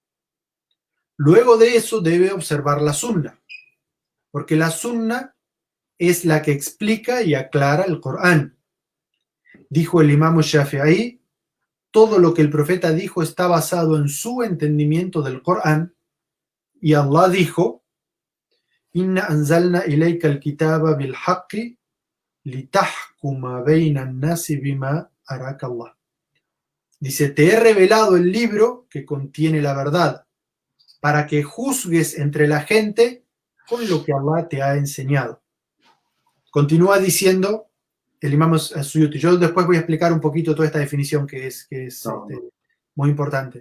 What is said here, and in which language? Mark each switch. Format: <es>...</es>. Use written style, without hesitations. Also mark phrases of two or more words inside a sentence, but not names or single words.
<es>Luego de eso debe observar la sunna, porque la sunna es la que explica y aclara el Corán. Dijo el imam Shafi'i, todo lo que el profeta dijo está basado en su entendimiento del Corán, y Allah dijo,</es> <ar>إنا أنزلنا إليك الكتاب بالحق لتحكم بين الناس بما أراك الله.</ar> <es>Dice, te he revelado el libro que contiene la verdad, para que juzgues entre la gente con lo que Allah te ha enseñado. Continúa diciendo el imam Suyuti. Yo después voy a explicar un poquito toda esta definición que es muy importante.</es>